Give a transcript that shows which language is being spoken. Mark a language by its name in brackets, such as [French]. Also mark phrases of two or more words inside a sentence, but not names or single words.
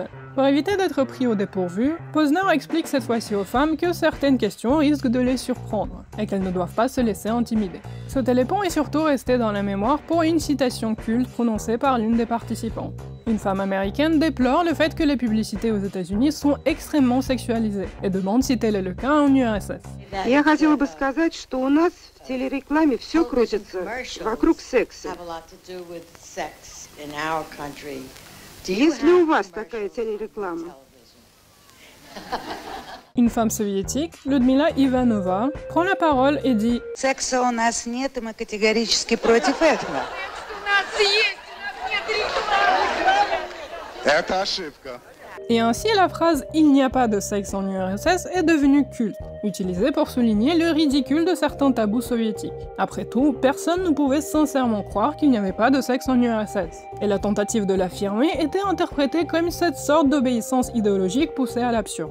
[French] Pour éviter d'être pris au dépourvu, Posner explique cette fois-ci aux femmes que certaines questions risquent de les surprendre, et qu'elles ne doivent pas se laisser intimider. Ce télépon est surtout resté dans la mémoire pour une citation culte prononcée par l'une des participantes. Une femme américaine déplore le fait que les publicités aux États-Unis sont extrêmement sexualisées, et demande si tel est le cas en URSS. [Russian] Я хотела бы сказать, что у нас в телерекламе все крутится вокруг секса. Есть ли у вас такая телереклама? [French] Une femme soviétique, Людмила Ivanova, prend la parole et dit « [Russian] Секса у нас нет, и мы категорически против этого. Это ошибка. [French] Et ainsi, la phrase « Il n'y a pas de sexe en URSS » est devenue culte, utilisée pour souligner le ridicule de certains tabous soviétiques. Après tout, personne ne pouvait sincèrement croire qu'il n'y avait pas de sexe en URSS. Et la tentative de l'affirmer était interprétée comme cette sorte d'obéissance idéologique poussée à l'absurde.